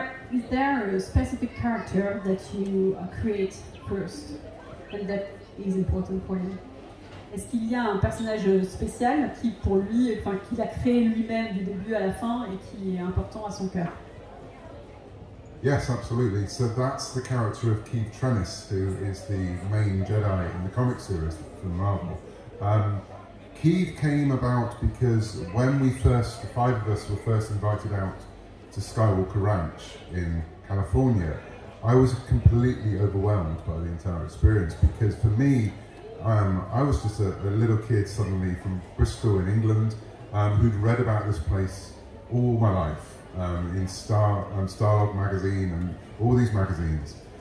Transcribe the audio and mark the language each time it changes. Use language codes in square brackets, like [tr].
[en] Is there a specific character that you create first and that is important for you? [fr] Est-ce qu'il y a un personnage spécial qui, pour lui, enfin, qu'il a créé lui-même du début à la fin et qui est important à son cœur? [en] Yes, absolutely. So that's the character of Keith Trennis, who is the main Jedi in the comic series from Marvel. Keith came about because when the 5 of us were first invited out to Skywalker Ranch in California, I was completely overwhelmed by the entire experience because for me, I was just a little kid suddenly from Bristol in England who'd read about this place all my life in Starlog magazine and all these magazines.